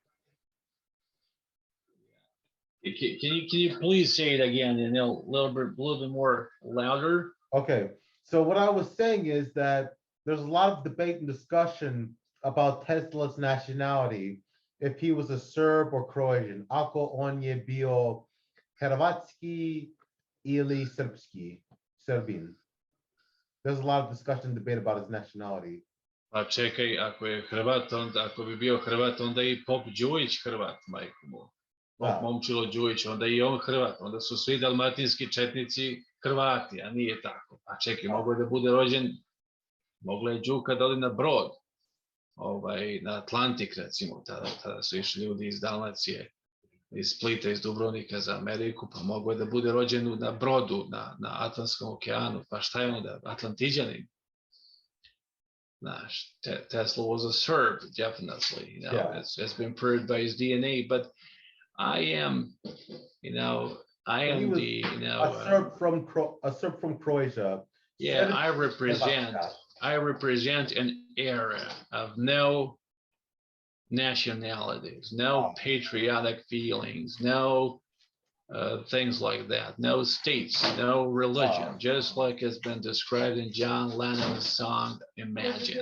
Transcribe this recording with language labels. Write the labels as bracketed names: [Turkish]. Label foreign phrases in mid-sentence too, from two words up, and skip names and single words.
[English] Can you please say it again and a little bit more louder? Okay. So what I was saying is that there's a lot of debate and discussion about Tesla's nationality, if he was a Serb or Croatian. [Serbian] Ako on je bio Hrvatski ili Srpski, Serbian. [English] There's a lot of discussion and debate about his nationality. [Serbian] Pa čekaj, ako je Hrvat, ako bi bio Hrvat, onda i Pop Đujić Hrvat, majko mu. Pop Momčilo Đujić, onda i on Hrvat, onda su svi dalmatinski četnici Hrvati, a nije tako. Pa čekaj, moglo da bude rođen, mogla je Đuka da odi na brod, na Atlantik recimo, tada su išli ljudi iz Dalmacije, iz Splita, iz Dubrovnika za Ameriku, pa moglo je da bude rođen na brodu, na Atlantskom okeanu, pa šta je onda, Atlantiđanin? [English] Tesla was a Serb, definitely. It's been proved by his DNA. But I am, a Serb from Croatia. Yeah, I represent an era of no nationalities, no patriotic feelings, no things like that, no states, no religion, just like it's been described in John Lennon's song Imagine.